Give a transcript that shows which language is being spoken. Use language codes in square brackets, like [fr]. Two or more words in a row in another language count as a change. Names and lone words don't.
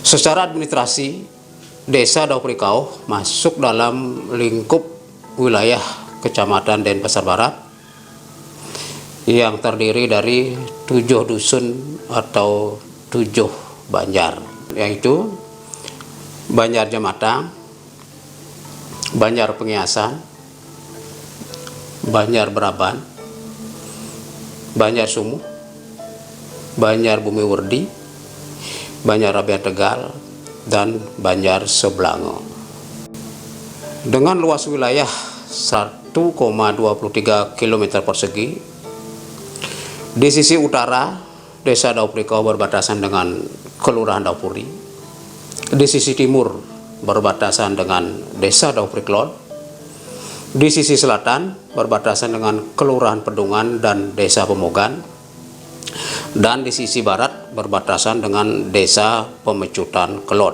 [id] Secara administrasi, Desa Daupurikau masuk dalam lingkup wilayah Kecamatan Denpasar Barat yang terdiri dari 7 dusun atau 7 banjar, yaitu Banjar Jematang, Banjar Pengiasan, Banjar Beraban, Banjar Sumuh, Banjar Bumi Werdi, Banjar Rabian Tegal, dan Banjar Seblango. Dengan luas wilayah 1,23 km persegi, di sisi utara Desa Daupurikau berbatasan dengan Kelurahan Daupuri, di sisi timur berbatasan dengan Desa Daupuriklon, di sisi selatan berbatasan dengan Kelurahan Pedungan dan Desa Pemogan, dan di sisi barat berbatasan dengan Desa Pemecutan Kelon.